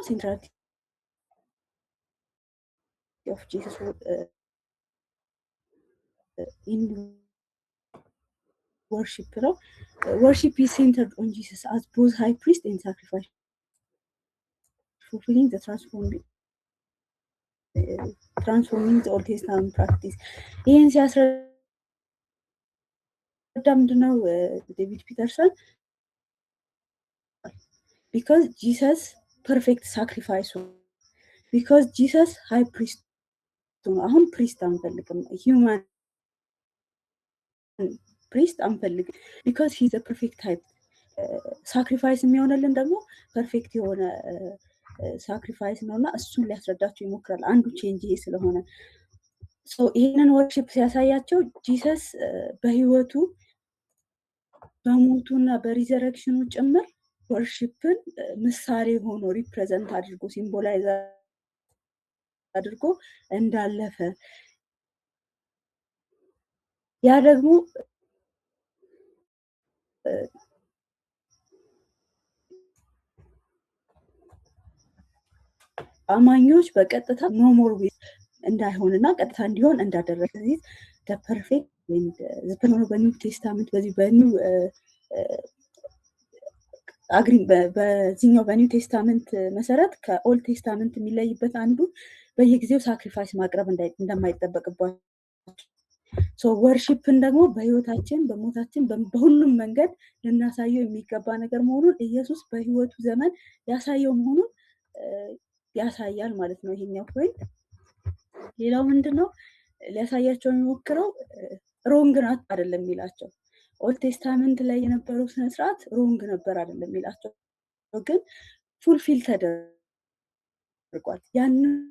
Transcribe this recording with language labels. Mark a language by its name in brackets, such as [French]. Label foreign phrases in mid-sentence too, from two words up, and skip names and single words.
[English] centrality of Jesus in worship ነው። worship is centered on Jesus as both high priest and sacrifice, fulfilling the transforming the Old Testament practice. [Amharic] ይህን ሲያስረዳ ምንድነው ዴቪድ ፒተርሰን [English] because Jesus perfect sacrifice because Jesus high priest [Amharic] ነው። አሁን ፕሪስት አንፈልግም human priest አንፈልግ [English] because he is a perfect type sacrifice [Amharic] የሚሆነልን ደግሞ ፐርፌክት የሆነ ሳክሪፋይስ ነውና እሱን ሊያስረዳቸው ይሞክራል። አንዱ ቼንጅ ይሄ ስለሆነ ይሄንን ወርሺፕ ሲያሳያቸው ጂሰስ በህይወቱ በሞቱና በሪዘረክሽኑ ጭምር ወርሺፕን ምሳሌ ሆኖ ሪፕሬዘንት አድርጎ ሲምቦላይዝ አድርጎ እንዳለፈ ያ ደግሞ አማኞች በቀጥታ [English] no more with [Amharic] እንዳይሆንና ቀጥታ እንዲሆን እንዳደረገ ስለዚህ [English] the perfect and the [Amharic] በኒው ቴስታመንት በዚህ በኒው አግሪ በዚህኛው በኒው ቴስታመንት መሰረት ከኦልድ ቴስታመንት የሚለይበት አንዱ በየጊዜው ሳክሪፋይስ ማቅረብ እንደማይጠበቅባቸው ወርሺፕን ደግሞ በህይወታችን በሞታችን በሁሉም መንገድ ልናሳየው የሚገባ ነገር መሆኑን ኢየሱስ በህይወቱ ዘመን ያሳየው መሆኑን ያሳያል ማለት ነው ይሄኛው ፖይንት። ሌላው ምንድነው ሊያሳያቸው የሚሞክረው [English] wrong not [Amharic] አይደለም የሚላቸው ኦልድ ቴስታመንት ላይ የነበረው ስነ ስርዓት ሮንግ ነበር አይደለም የሚላቸው ግን ፉልፊል ተደርጓል። ያንን